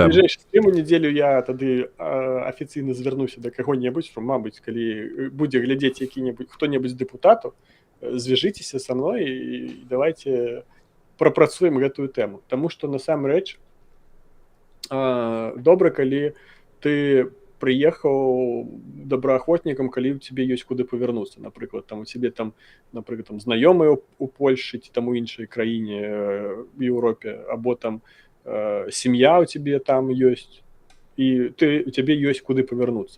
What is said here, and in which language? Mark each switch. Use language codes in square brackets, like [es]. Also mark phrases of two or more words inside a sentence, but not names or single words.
[uk] На ближайшу стріму неділю я тоді офіційно звернуся до кого-небудь, що, мабуть, коли буде глядіти хто-небудь з депутатів, зв'яжіться зі мною і давайте пропрацюємо цю тему. Тому що, [be] насамрэч, добре, коли ти прыехаў добраахвотнікам, калі ў цябе ёсць куды павярнуцца. Напрыклад, там у цябе там, напрыклад, там знаёмыя у Польшчы ці там у іншай краіне в Еўропе, або там сям'я ў цябе там ёсць, і у цябе ёсць куды павярнуцца.